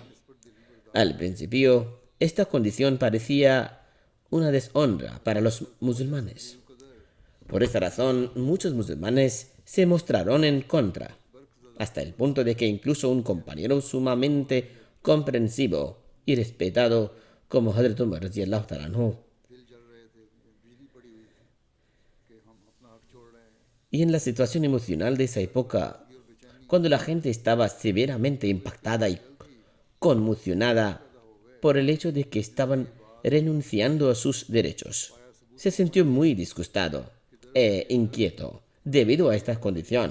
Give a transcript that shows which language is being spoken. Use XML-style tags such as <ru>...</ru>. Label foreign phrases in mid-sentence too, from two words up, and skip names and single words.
<es>Al principio, esta condición parecía una deshonra para los musulmanes. Por esta razón, muchos musulmanes se mostraron en contra, hasta el punto de que incluso un compañero sumamente comprensivo y respetado como Hazrat Umar</es> <ar>رضي الله تعالى عنه,</ar> <es>y en la situación emocional de esa época, cuando la gente estaba severamente impactada y conmocionada por el hecho de que estaban renunciando a sus derechos, se sintió muy disgustado e inquieto debido a esta condición.</es>